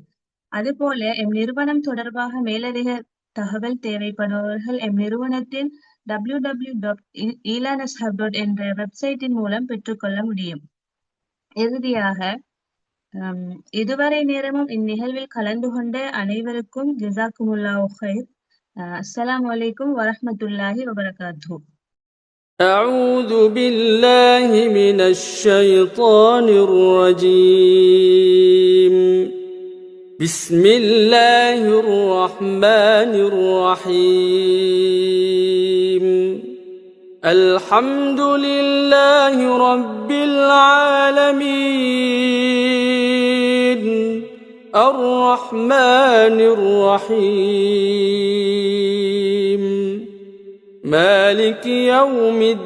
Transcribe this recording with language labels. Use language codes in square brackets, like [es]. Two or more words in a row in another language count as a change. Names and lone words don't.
[ta] அதுபோல எம் நிறுவனம் தொடர்பாக மேலதிக தகவல் தேவைப்படுபவர்கள் எம் நிறுவனத்தின் www.elanashub என்ற வெப்சைட்டின் மூலம் பெற்றுக்கொள்ள முடியும். இறுதியாக இதுவரை நேரமும் இந்நிகழ்வில் கலந்து கொண்ட அனைவருக்கும் [ar] جزاكم الله خير. السلام عليكم ورحمة الله وبركاته. أعوذ بالله من الشيطان الرجيم. بسم الله الرحمن الرحيم. الحمد لله رب العالمين الرحمن الرحيم مالك يوم